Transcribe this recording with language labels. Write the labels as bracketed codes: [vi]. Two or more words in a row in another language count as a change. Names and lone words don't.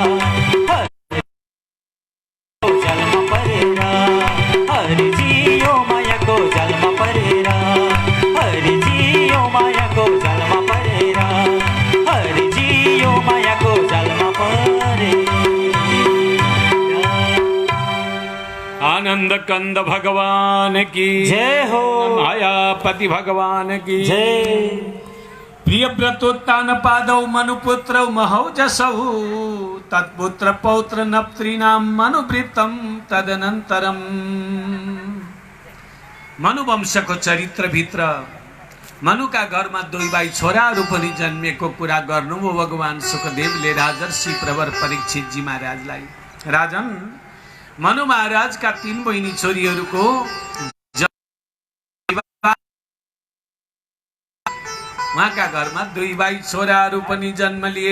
[ne] जालमा परेर हरिजी यो मायाको जालमा परेर हरिजी यो मायाको जालमा परेर हरिजी यो मायाको जालमा परेर [hi] आनंद कंद भगवान की जय हो मायापति भगवान की जय [sa] प्रिय व्रतोत्तान पादौ मनुपुत्र महौजसौ तत्पुत्र पौत्र नप्त्रीनाम मनुवृत्तम तदनंतरम [ne] मनुवंशको चरित्र भित्र मनुका घरमा दुई भाइ छोराहरू पनि जन्मेको कुरा गर्नुभयो भगवान सुखदेवले राजर्षि प्रवर परीक्षित जी महाराजलाई। राजन मनु महाराज का 3 बहिनी छोरीहरूको उहाँका घरमा 2 भाइ छोराहरू पनि जन्म लिए।